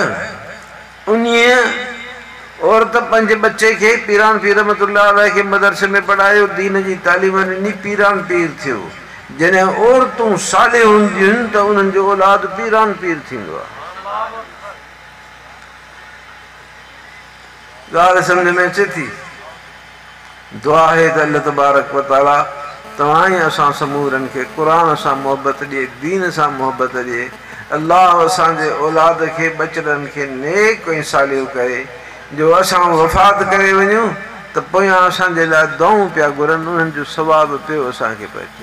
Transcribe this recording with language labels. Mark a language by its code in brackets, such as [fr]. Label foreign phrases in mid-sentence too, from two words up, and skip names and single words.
[sd] उन्हीअ औरत पंहिंजे बच्चे खे पीरान पीर रहमतुल्लाह अलैह खे मदरसे में पढ़ायो, दीन जी तालीम ॾिनी, पीरान पीर थियो। जॾहिं औरतूं सालिह हूंदियूं आहिनि त उन्हनि जो औलाद पीरान पीर थींदो आहे। ॻाल्हि सम्झ में अचे थी? दुआ आहे त अल्लाह तबारक व तआला तव्हां ई असां समूरनि खे क़ुरान सां मोहबत ॾिए, दीन सां मोहबत ॾिए। अल्लाह असांजे औलाद खे बचड़नि खे नेक ऐं सालियो करे, जो असां वफ़ात करे वञूं त पोयां असांजे लाइ दुआऊं पिया घुरनि, उन्हनि जो सवाबु पियो असांखे पइजे।